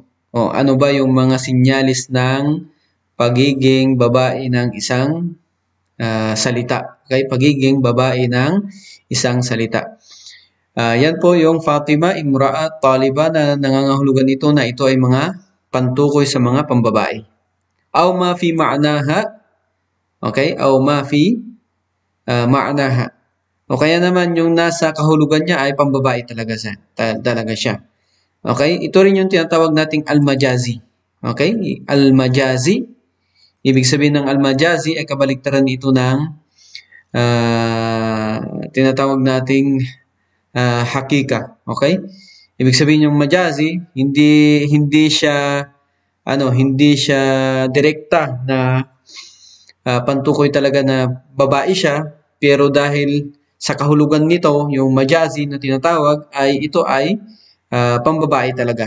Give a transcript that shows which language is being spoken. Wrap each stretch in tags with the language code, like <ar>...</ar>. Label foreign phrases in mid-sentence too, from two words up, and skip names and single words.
<tl>O, ano ba yung mga sinyalis ng pagiging babae ng isang salita? Okay? Pagiging babae ng isang salita. Yan po yung Fatima, Imra'a, Taliba na nangangahulugan nito na ito ay mga pantukoy sa mga pambabae.</tl> <ar>أو ما في معناها. Okay? أو ما في معناها.</ar> <tl>O kaya naman yung nasa kahulugan niya ay pambabae talaga siya. Okay? Ito rin yung tinatawag nating al-majazi. Okay? Al-majazi. Ibig sabihin ng al-majazi ay kabaliktaran ito ng tinatawag nating hakika. Okay? Ibig sabihin yung majazi, hindi siya direkta na pantukoy talaga na babae siya, pero dahil sa kahulugan nito, yung majazi na tinatawag ito ay pambabae talaga.</tl>